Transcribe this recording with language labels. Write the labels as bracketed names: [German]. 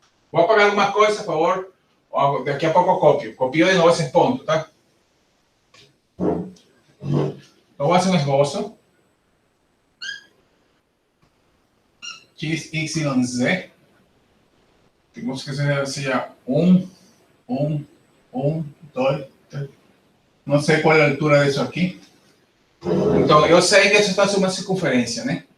[Spanish] Voy a [Portuguese] apagar algumas coisas, por favor. [Spanish] De aquí a poco copio de nuevo ese [Portuguese] ponto, [Spanish] ¿tá? [Portuguese] Então, vou fazer um esboço. X, Y, Z. Temos que seja 1, 2, 3. Não sei qual é a altura disso aqui. Então, eu sei que isso está sobre uma circunferência, né?